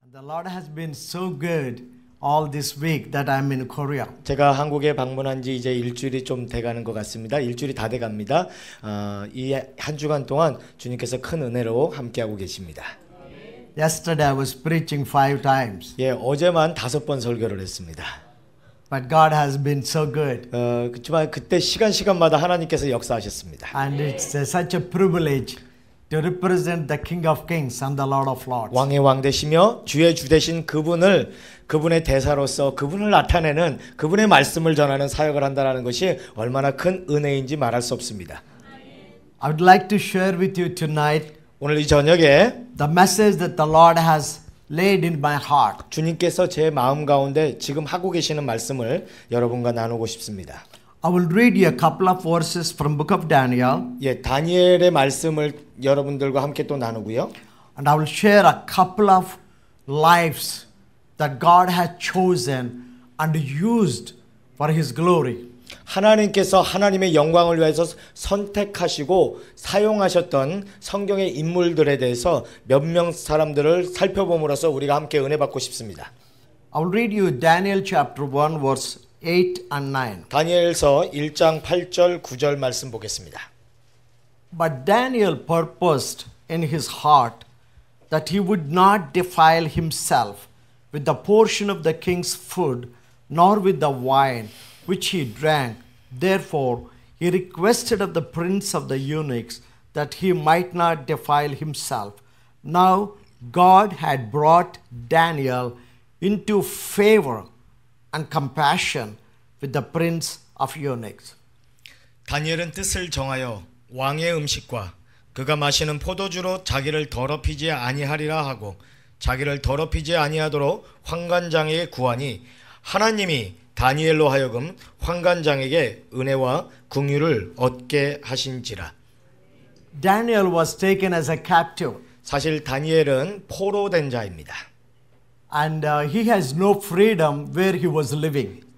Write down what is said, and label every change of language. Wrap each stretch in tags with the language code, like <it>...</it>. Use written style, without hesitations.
<en>Lord has been so good all this week that I'm in Korea.</en> <ko>제가 한국에 방문한 지 이제 일주일이 좀 돼가는 것 같습니다. 일주일이 다 돼갑니다. 이 한 주간 동안 주님께서 큰 은혜로 함께하고 계십니다.</ko> <en>Yesterday I was preaching 5 times.</en> <ko>예, 어제만 5번 설교를 했습니다.</ko> <en>But God has been so good.</en> <ko>그렇지만 그때 시간마다 하나님께서 역사하셨습니다.</ko> <en>And it's such a privilege to represent the King of Kings and the Lord of Lords.</en> <ko>왕의 왕 되시며 주의 주 되신 그분의 대사로서 그분을 나타내는 그분의 말씀을 전하는 사역을 한다는 것이 얼마나 큰 은혜인지 말할 수 없습니다.</ko> <en>I would like to share with you tonight</en> <ko>오늘 이 저녁에</ko> <en>the message that the Lord has laid in my heart.</en> <ko>주님께서 제 마음 가운데 지금 하고 계시는 말씀을 여러분과 나누고 싶습니다.</ko> <en>I will read you a couple of verses from Book of Daniel.</en> <ko>예, 다니엘의 말씀을 여러분들과 함께 또 나누고요.</ko> <en>And I will share a couple of lives that God has chosen and used for His glory.</en> <ko>하나님께서 하나님의 영광을 위해서 선택하시고 사용하셨던 성경의 인물들에 대해서 몇 명 사람들을 살펴봄으로써 우리가 함께 은혜 받고 싶습니다.</ko> <en>I will read you Daniel chapter 1 verse 8 and 9.</en> <ko>다니엘서 1장 8절 9절 말씀 보겠습니다.</ko> <en>But Daniel purposed in his heart that he would not defile himself with the portion of the king's food, nor with the wine which he drank. Therefore, he requested of the prince of the eunuchs that he might not defile himself. Now, God had brought Daniel into favor and compassion with the prince of eunuchs.</en> <ko>다니엘은 뜻을 정하여 왕의 음식과 그가 마시는 포도주로 자기를 더럽히지 아니하리라 하고 자기를 더럽히지 아니하도록 환관장에게 구하니 하나님이 다니엘로 하여금 환관장에게 은혜와 긍휼을 얻게 하신지라.</ko> <en>Daniel was taken as a captive.</en> <ko>사실 다니엘은 포로된 자입니다.</ko> <en>And he has no freedom where he was living.</en>